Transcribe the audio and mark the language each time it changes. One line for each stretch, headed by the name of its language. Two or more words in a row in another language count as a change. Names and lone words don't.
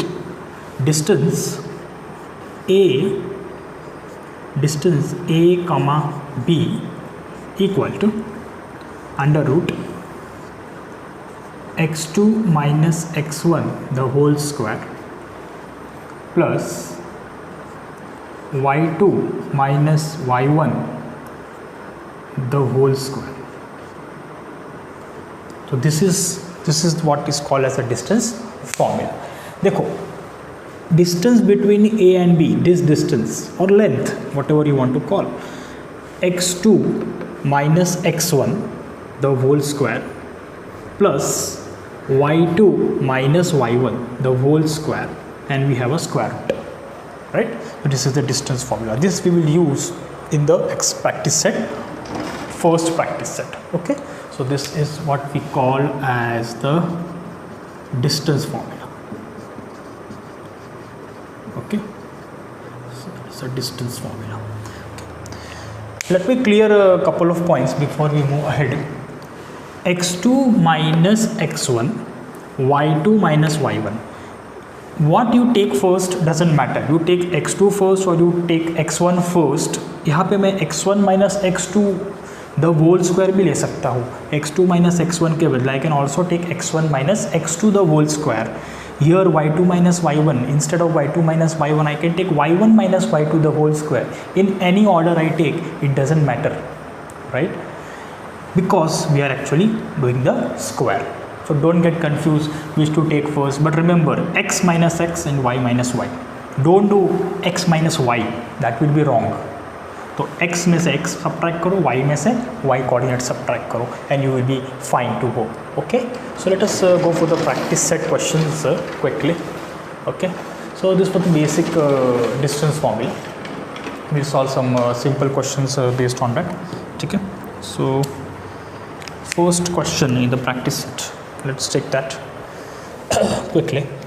English: Distance A comma B equal to under root x2 minus x1 the whole square plus y2 minus y1 the whole square. So this is what is called as a distance formula. देखो, distance between A and B, this distance or length, whatever you want to call, x2 minus x1 the whole square plus y2 minus y1 the whole square, and we have a square root, right? So this is the distance formula. This we will use in the practice set, first practice set. Okay, so this is what we call as the distance formula. Okay, so it's a distance formula. Let me clear a couple of points before we move ahead. x2 minus x1, y2 minus y1. What you take first doesn't matter. You take x2 first or you take x1 first.
Hindi: यहाँ पे मैं
English: x1 minus x2 the whole square
Hindi: भी ले सकता हूँ.
English: x2 minus x1
Hindi: के बदले
English: I can also take x1 minus x2 the whole square. Here y2 minus y1, instead of y2 minus y1 I can take y1 minus y2 the whole square. In any order I take, it doesn't matter, right? Because we are actually doing the square. So don't get confused which to take first, but remember x minus x and y minus y. Don't do x minus y, that will be wrong.
Hindi: तो x में से x subtract करो, y में से
English: y coordinate subtract
Hindi: करो,
English: and you will be fine to go. Okay, so let us go for the practice set questions quickly. Okay, so this was the basic distance formula. We'll solve some simple questions based on that. Okay, so first question in the practice set, let's take that quickly.